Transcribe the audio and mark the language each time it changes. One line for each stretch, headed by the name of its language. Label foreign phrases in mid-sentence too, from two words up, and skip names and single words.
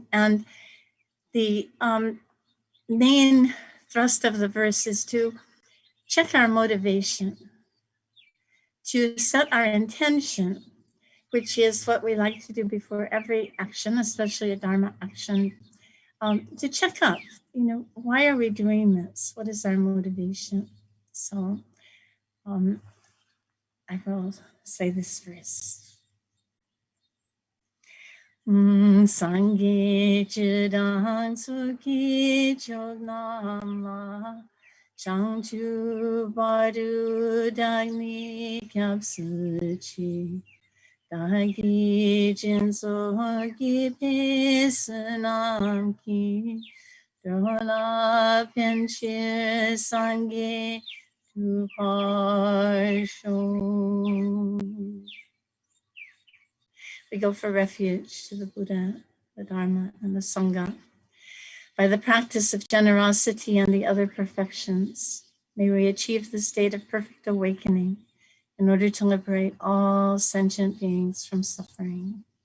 English: And the main thrust of the verse is to check our motivation, to set our intention, which is what we like to do before every action, especially a Dharma action, to check up, why are we doing this? What is our motivation? So I will say this verse.
Tibetan: སངས་རྒྱས་ཆོས་དང་ཚོགས་ཀྱི་མཆོག་རྣམས་ལ། བྱང་ཆུབ་བར་དུ་བདག་ནི་སྐྱབས་སུ་མཆི། བདག་གིས་སྦྱིན་སོགས་བགྱིས་པའི་བསོད་ནམས་ཀྱིས། Dharma ཕན་ཕྱིར་སངས་རྒྱས་འགྲུབ་པར་ཤོག.
English: We go for refuge to the Buddha, the Dharma, and the Sangha. By the practice of generosity and the other perfections, may we achieve the state of perfect awakening in order to liberate all sentient beings from suffering.